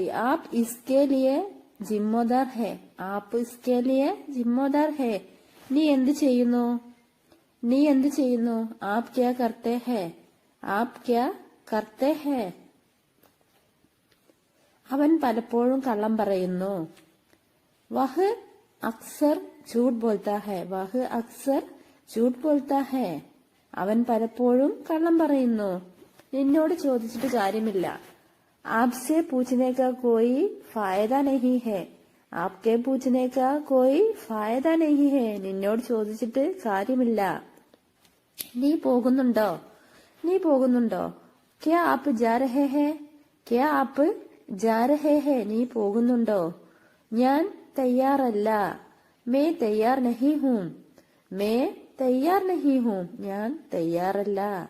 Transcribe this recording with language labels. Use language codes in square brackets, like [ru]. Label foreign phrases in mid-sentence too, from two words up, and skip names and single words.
[hi] आप इसके लिए जिम्मेदार है, आप इसके लिए जिम्मेदार है. [ml] നീ എന്ത് ചെയ്യുന്നു, നീ എന്ത് ചെയ്യുന്നു? [hi] आप क्या करते है, आप क्या करते है. [ml] അവൻ പലപ്പോഴും കള്ളം പറയുന്നു. [hi] वह अक्सर झूठ बोलता है, वह अक्सर झूठ बोलता है. [ml] അവൻ പലപ്പോഴും കള്ളം പറയുന്നു. നിന്നോട് ചോദിച്ചിട്ട് കാര്യമില്ല. [hi] आपसे पूछने का कोई फायदा नहीं है, आपके पूछने का कोई फायदा नहीं है. [ml] നിന്നോട് ചോദിച്ചിട്ട് കാര്യമില്ല. നീ പോകുന്നുണ്ടോ, നീ പോകുന്നുണ്ടോ? [hi] क्या आप जा रहे है, क्या आप जा रहे है [ml] നീ പോകുന്നുണ്ടോ? ഞാൻ തയ്യാറല്ല, [hi] मैं तैयार नहीं हूँ, मैं तैयार नहीं हूँ [ml] ഞാൻ തയ്യാറല്ല.